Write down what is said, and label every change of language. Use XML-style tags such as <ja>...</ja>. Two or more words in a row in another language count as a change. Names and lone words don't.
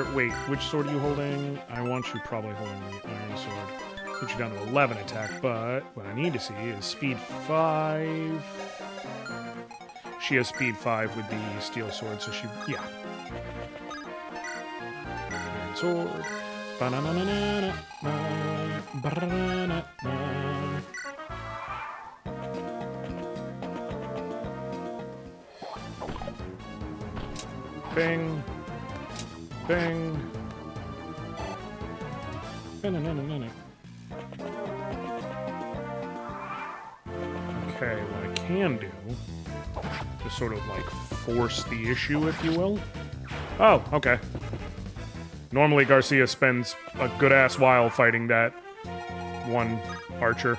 <en>Wait, which sword are you holding? I want you probably holding the iron sword. Get you down to 11 attack, but what I need to see is speed 5. She has speed 5 with the steel sword, so she... Yeah. Iron sword. Ba-na-na-na-na-na. Ba-na-na-na-na. Bing. Bing. Ba-na-na-na-na-na. Okay, what I can do... to sort of, like, force the issue, if you will. Oh, okay. Normally Garcia spends a good-ass while fighting that one archer.</en>